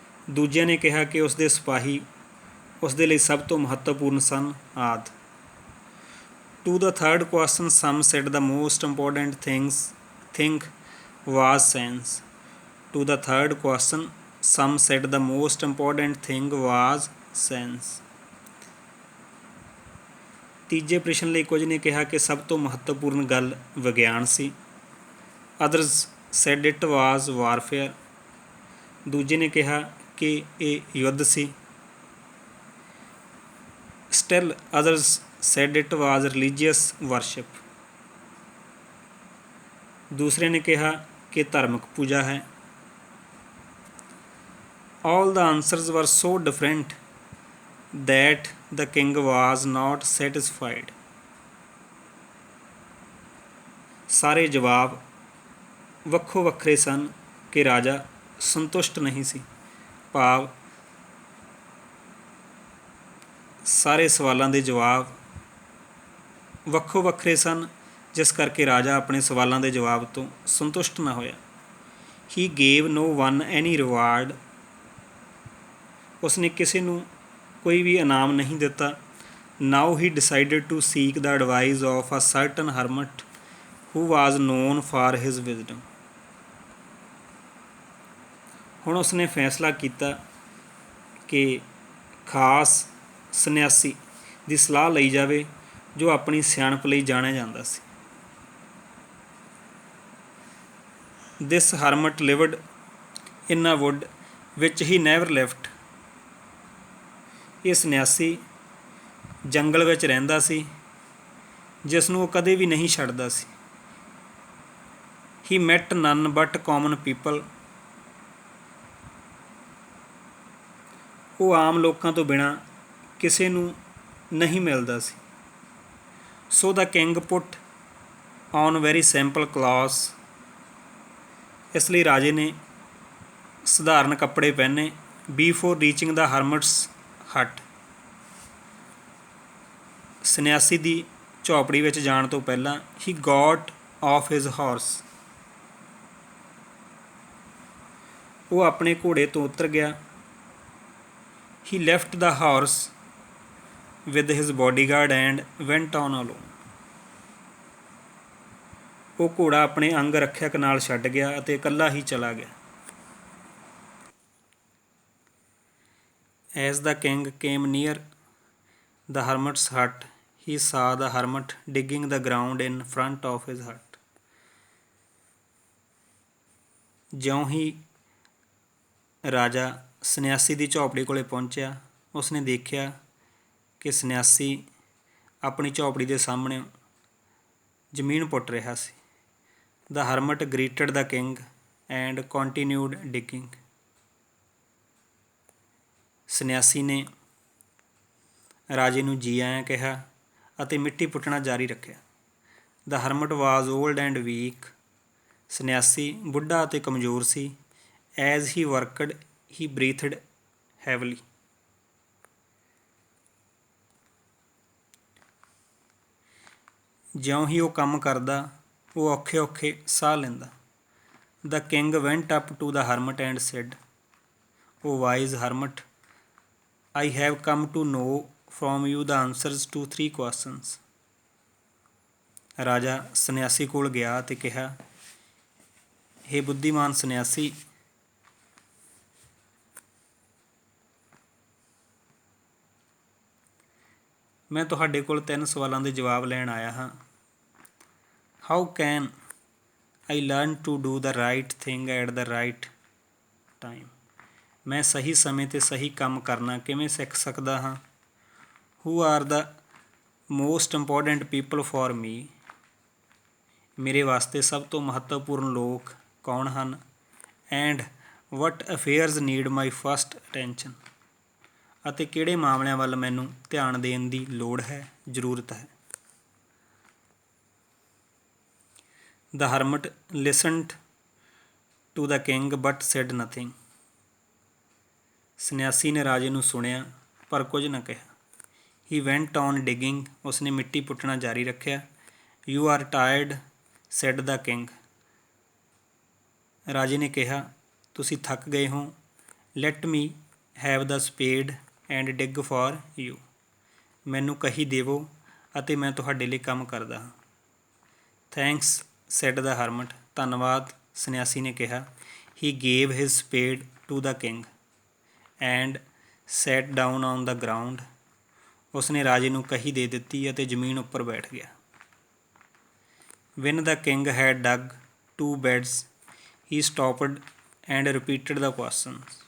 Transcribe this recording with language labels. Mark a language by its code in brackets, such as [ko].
[pa] ਦੂਜਿਆਂ ਨੇ ਕਿਹਾ ਕਿ ਉਸ ਦੇ ਸਿਪਾਹੀ ਉਸ ਦੇ ਲਈ ਸਭ ਤੋਂ ਮਹੱਤਵਪੂਰਨ ਸਨ ਆਦਿ. [en] To the third question, some said the most important thing was sense. To the third question, some said the most important thing was sense. [pa] ਤੀਜੇ ਪ੍ਰਸ਼ਨ ਲਈ ਕੁਝ ਨੇ ਕਿਹਾ ਕਿ ਸਭ ਤੋਂ ਮਹੱਤਵਪੂਰਨ ਗੱਲ ਵਿਗਿਆਨ ਸੀ. [en] Others said it was warfare. [pa] ਦੂਜੇ ਨੇ ਕਿਹਾ ਕਿ ਇਹ ਯੁੱਧ ਸੀ. [en] Still others said it was religious worship. [pa] ਦੂਸਰੇ ਨੇ ਕਿਹਾ ਕਿ ਧਾਰਮਿਕ ਪੂਜਾ ਹੈ. [en] All the answers were so different that the king was not satisfied. [pa] ਸਾਰੇ ਜਵਾਬ ਵੱਖੋ ਵੱਖਰੇ ਸਨ ਕਿ ਰਾਜਾ ਸੰਤੁਸ਼ਟ ਨਹੀਂ ਸੀ, ਭਾਵ ਸਾਰੇ ਸਵਾਲਾਂ ਦੇ ਜਵਾਬ ਵੱਖੋ ਵੱਖਰੇ ਸਨ, ਜਿਸ ਕਰਕੇ ਰਾਜਾ ਆਪਣੇ ਸਵਾਲਾਂ ਦੇ ਜਵਾਬ ਤੋਂ ਸੰਤੁਸ਼ਟ ਨਾ ਹੋਇਆ। [en] he gave no one any reward, [pa] ਉਸਨੇ ਕਿਸੇ ਨੂੰ ਕੋਈ ਵੀ ਇਨਾਮ ਨਹੀਂ ਦਿੱਤਾ। [en] Now he decided to seek the advice of a certain hermit who was known for his wisdom. [pa] ਹੁਣ ਉਸਨੇ ਫੈਸਲਾ ਕੀਤਾ ਕਿ ਖਾਸ ਸੰਨਿਆਸੀ ਦੀ ਸਲਾਹ ਲਈ ਜਾਵੇ ਜੋ ਆਪਣੀ ਸਿਆਣਪ ਲਈ ਜਾਣਿਆ ਜਾਂਦਾ ਸੀ। [en] This hermit lived in a wood which he never left. [pa] ਇਹ ਸੰਨਿਆਸੀ ਜੰਗਲ ਵਿੱਚ ਰਹਿੰਦਾ ਸੀ ਜਿਸ ਨੂੰ ਉਹ ਕਦੇ ਵੀ ਨਹੀਂ ਛੱਡਦਾ ਸੀ। [en] He met none but common people. [pa] ਉਹ ਆਮ ਲੋਕਾਂ ਤੋਂ ਬਿਨਾਂ ਕਿਸੇ ਨੂੰ ਨਹੀਂ ਮਿਲਦਾ ਸੀ। [en] So the king put on very simple clothes. [pa] ਇਸ ਲਈ ਰਾਜੇ ਨੇ ਸਧਾਰਨ ਕੱਪੜੇ ਪਹਿਨੇ। [en] Before reaching the hermit's hut, [pa] ਸੰਨਿਆਸੀ ਦੀ ਝੌਂਪੜੀ ਵਿੱਚ ਜਾਣ ਤੋਂ ਪਹਿਲਾਂ [en] he got off his horse. [pa] ਉਹ ਆਪਣੇ ਘੋੜੇ ਤੋਂ ਉਤਰ ਗਿਆ। [en] He left the horse with his bodyguard and went on alone. [pa] ਉਹ ਘੋੜਾ ਆਪਣੇ ਅੰਗ ਰੱਖਿਅਕ ਨਾਲ ਛੱਡ ਗਿਆ ਅਤੇ ਇਕੱਲਾ ਹੀ ਚਲਾ ਗਿਆ। [en] As the king came near the hermit's hut, he saw the hermit digging the ground in front of his hut. [pa] ਜਿਉਂ ਹੀ ਰਾਜਾ ਸੰਨਿਆਸੀ ਦੀ ਝੌਂਪੜੀ ਕੋਲੇ ਪਹੁੰਚਿਆ, ਉਸਨੇ ਦੇਖਿਆ ਕਿ ਸੰਨਿਆਸੀ ਆਪਣੀ ਝੌਂਪੜੀ ਦੇ ਸਾਹਮਣੇ ਜ਼ਮੀਨ ਪੁੱਟ ਰਿਹਾ ਸੀ। [en] The hermit greeted the king and continued digging. [pa] ਸੰਨਿਆਸੀ ਨੇ ਰਾਜੇ ਨੂੰ ਜੀ ਆਇਆਂ ਕਿਹਾ ਅਤੇ ਮਿੱਟੀ ਪੁੱਟਣਾ ਜਾਰੀ ਰੱਖਿਆ। [en] The hermit was old and weak. [pa] ਸੰਨਿਆਸੀ ਬੁੱਢਾ ਅਤੇ ਕਮਜ਼ੋਰ ਸੀ। [en] As he worked, he breathed heavily. [pa] ਜਿਉਂ ਹੀ ਉਹ ਕੰਮ ਕਰਦਾ, ਉਹ ਔਖੇ ਔਖੇ ਸਾਹ ਲੈਂਦਾ। [en] The king went up to the hermit and said, O wise hermit, I have come to know from you the answers to 3 questions. [pa] ਰਾਜਾ ਸੰਨਿਆਸੀ ਕੋਲ ਗਿਆ ਅਤੇ ਕਿਹਾ, ਹੇ ਬੁੱਧੀਮਾਨ ਸੰਨਿਆਸੀ, ਮੈਂ ਤੁਹਾਡੇ ਕੋਲ 3 ਸਵਾਲਾਂ ਦੇ ਜਵਾਬ ਲੈਣ ਆਇਆ ਹਾਂ। [en] How can I learn to do the right thing at the right time? [pa] ਮੈਂ ਸਹੀ ਸਮੇਂ 'ਤੇ ਸਹੀ ਕੰਮ ਕਰਨਾ ਕਿਵੇਂ ਸਿੱਖ ਸਕਦਾ ਹਾਂ? [en] Who are the most important people for me? [pa] ਮੇਰੇ ਵਾਸਤੇ ਸਭ ਤੋਂ ਮਹੱਤਵਪੂਰਨ ਲੋਕ ਕੌਣ ਹਨ? [en] And what affairs need my first attention? [pa] ਅਤੇ ਕਿਹੜੇ ਮਾਮਲਿਆਂ ਵੱਲ ਮੈਨੂੰ ਧਿਆਨ ਦੇਣ ਦੀ ਲੋੜ ਹੈ, ਜ਼ਰੂਰਤ ਹੈ? [en] The hermit listened to the king but said nothing. [pa] ਸੰਨਿਆਸੀ ਨੇ ਰਾਜੇ ਨੂੰ ਸੁਣਿਆ ਪਰ ਕੁਝ ਨਾ ਕਿਹਾ। [en] He went on digging. [pa] ਉਸਨੇ ਮਿੱਟੀ ਪੁੱਟਣਾ ਜਾਰੀ ਰੱਖਿਆ। [en] You are tired, said the king. [pa] ਰਾਜੇ ਨੇ ਕਿਹਾ, ਤੁਸੀਂ ਥੱਕ ਗਏ ਹੋ। [en] Let me have the spade and dig for you. [pa] ਮੈਨੂੰ ਕਹੀ ਦੇਵੋ ਅਤੇ ਮੈਂ ਤੁਹਾਡੇ ਲਈ ਕੰਮ ਕਰਦਾ ਹਾਂ। [en] Thanks, said the hermit. [pa] ਧੰਨਵਾਦ, ਸੰਨਿਆਸੀ ਨੇ ਕਿਹਾ। [en] He gave his spade to the king and sat down on the ground. [pa] ਉਸਨੇ ਰਾਜੇ ਨੂੰ ਕਹੀ ਦੇ ਦਿੱਤੀ ਅਤੇ ਜ਼ਮੀਨ ਉੱਪਰ ਬੈਠ ਗਿਆ। [en] When the king had dug 2 beds, he stopped and repeated the questions.